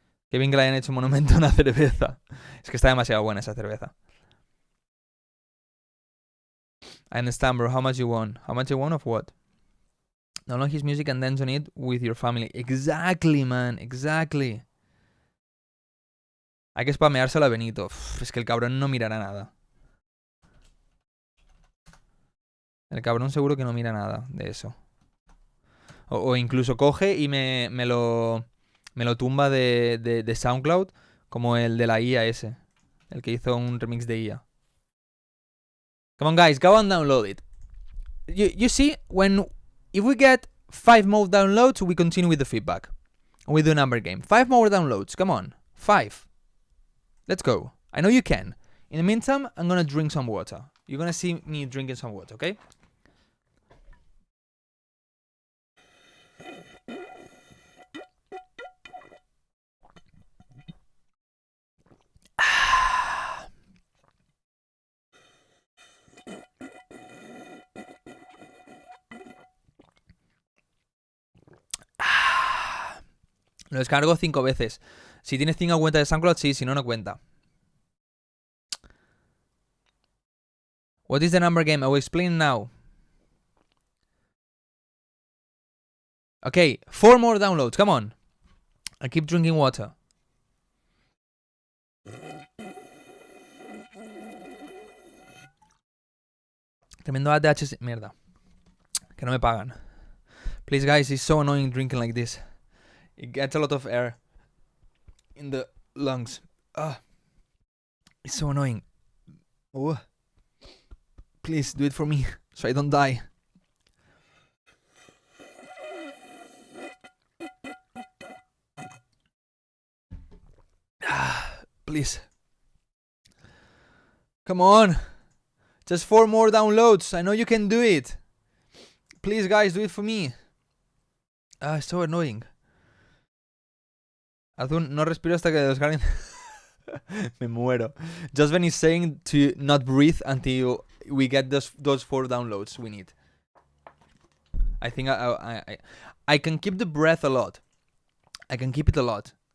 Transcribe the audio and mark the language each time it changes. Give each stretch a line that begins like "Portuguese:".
Spanish: Que bien que le hayan hecho monumento a una cerveza. Es que está demasiado buena esa cerveza.
English: I understand, bro. How much you want? How much you want of what? Download his music and dance on it with your family. Exactly, man. Exactly.
Spanish: Hay que spameárselo a Benito. Es que el cabrón no mirará nada. El cabrón seguro que no mira nada de eso. O incluso coge y me lo tumba de SoundCloud, como el de la IA ese. El que hizo un remix de IA.
English: Come on, guys, go and download it. You see, if we get 5 more downloads, we continue with the feedback. We do a number game. 5 more downloads, come on. 5. Let's go. I know you can. In the meantime, I'm gonna drink some water. You're gonna see me drinking some water, okay?
Spanish: Lo descargo 5 veces. Si tienes 5 cuentas de SoundCloud, sí, si no, no cuenta.
English: What is the number game? I will explain now. Okay, 4 more downloads. Come on. I keep drinking water.
Spanish: Tremendo ADH. Mierda. Que no me pagan.
English: Please, guys, it's so annoying drinking like this. It gets a lot of air in the lungs. It's so annoying. Oh. Please do it for me so I don't die. Please. Come on. Just 4 more downloads. I know you can do it. Please, guys, do it for me. It's so annoying.
Spanish: Azul, no respiro hasta que descarguen. Me muero.
English: Justin is saying to not breathe until we get those 4 downloads we need. I think I can keep the breath a lot. I can keep it a lot.